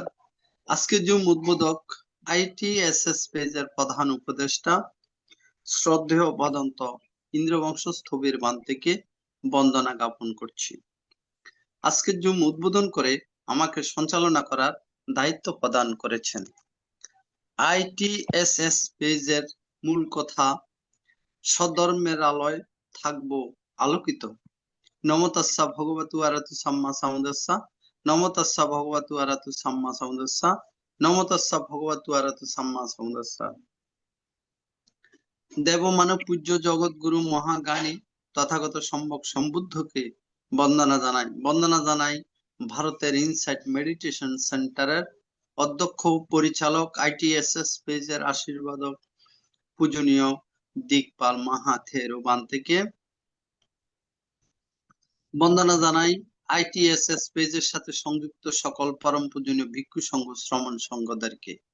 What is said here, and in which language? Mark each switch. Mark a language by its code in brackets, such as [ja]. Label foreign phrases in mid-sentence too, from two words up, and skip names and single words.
[bn] আজকে জুম উদ্বোধক ITSS পেজের প্রধান উপদেষ্টা শ্রদ্ধেয় ভদন্ত ইন্দ্রবংশ স্থবির বান থেকে বন্দনা জ্ঞাপন করছি। আজকে জুম উদ্বোধন করে আমাকে সঞ্চালনা করার দায়িত্ব প্রদান করেছেন। ITSS পেজের মূল কথা, সধর্মের আলোয় থাকবো আলোকিত। [pi] নমো তাস্সা ভগবতু আরহাতু সাম্মা সাম্বুদ্ধাস্সা। নমো তাস্সা ভগবতু আরহাতু সাম্মা সাম্বুদ্ধাস্সা। নমো তাস্সা ভগবতু আরহাতু সাম্মা সাম্বুদ্ধাস্সা। [bn] দেব মানব পূজ্য জগৎগুরু মহাজ্ঞানী তথাগত সম্যক সম্বুদ্ধকে বন্দনা জানাই ভারতের ইনসাইট মেডিটেশন সেন্টারের অধ্যক্ষ পরিচালক ITSS পেজের আশীর্বাদক পূজনীয় দিকপাল মাহাথের বান থেকে বন্দনা জানাই ITSS পেজের সাথে সংযুক্ত সকল পরম পূজনীয় ভিক্ষু সংঘ শ্রমণ সংঘদেরকে।